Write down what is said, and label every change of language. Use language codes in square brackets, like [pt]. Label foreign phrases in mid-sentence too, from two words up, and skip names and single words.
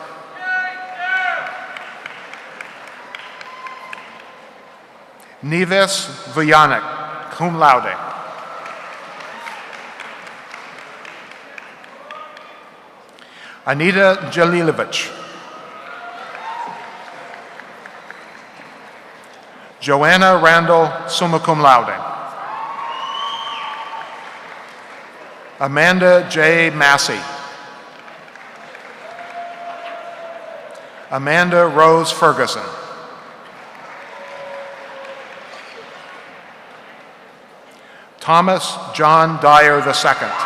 [en] Neves Vujanik, [la] cum laude. [en] Anita Jalilovich. Joanna Randall, [la] summa cum laude. [en] Amanda J. Massey. Amanda Rose Ferguson. Thomas John Dyer II.